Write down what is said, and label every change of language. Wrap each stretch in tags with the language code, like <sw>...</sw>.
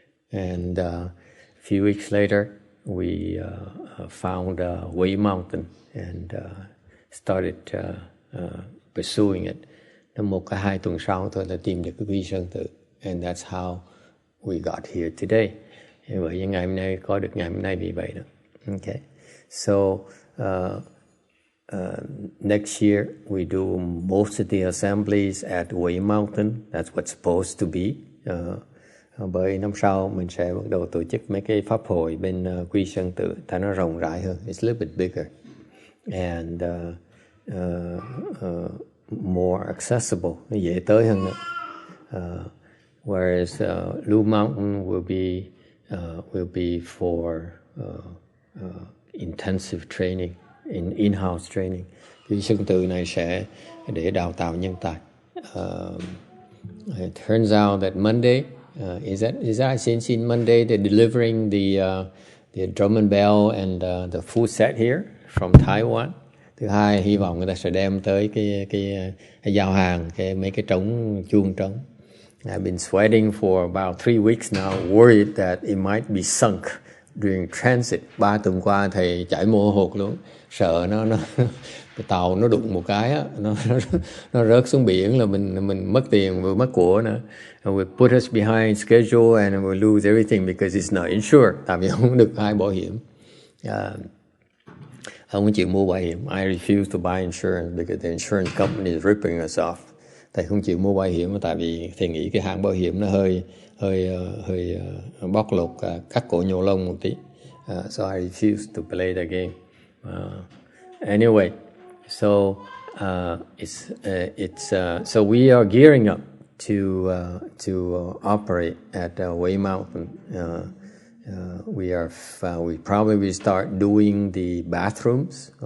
<en>And a few weeks later, we found Way Mountain and started pursuing it.</en> <vi>Trong 1-2 tuần sau thôi là tìm được cái Quy Sơn Tự.</vi> <en>And that's how we got here today.</en> <vi>Vậy ngày hôm nay có được ngày hôm nay vì vậy đó.</vi> <en>Okay. So next year we do most of the assemblies at Way Mountain. That's what's supposed to be.</en> <vi>Bởi năm sau mình sẽ bắt đầu tổ chức mấy cái pháp hội bên Quy Sơn Tự, ta nó rộng rãi hơn.</vi> <en>It's a little bit bigger and more accessible,</en> <vi>nó dễ tới hơn nữa.</vi> <en>Whereas Blue Mountain will be for intensive training, in-house training.</en> <vi>Quy Sơn Tự này sẽ để đào tạo nhân tài.</vi> <en>It turns out that Monday is that since in Monday they're delivering the drum and bell and the food set here from Taiwan.</en> <vi>Thứ hai, hy vọng người ta sẽ đem tới cái giao hàng mấy cái chuông trống.</vi> <en>I've been sweating for about 3 weeks now, worried that it might be sunk during transit.</en> <vi>3 tuần qua thầy chảy mồ hột luôn, sợ cái tàu nó đụng một cái á, nó rớt xuống biển là mình mất tiền và mất của nữa.</vi> <en>It will put us behind schedule and we'll lose everything because it's not insured.</en> <vi>Tại vì không được ai bảo hiểm. Không chịu mua bảo hiểm.</vi> <en>I refuse to buy insurance because the insurance company is ripping us off.</en> <vi>Thầy không chịu mua bảo hiểm tại vì thầy nghĩ cái hãng bảo hiểm nó hơi bóc lột, cắt cổ nhổ lông một tí.</vi> <en>so I refused to play the game. Anyway, so so we are gearing up to operate at Way Mountain. We probably will start doing the bathrooms.</en>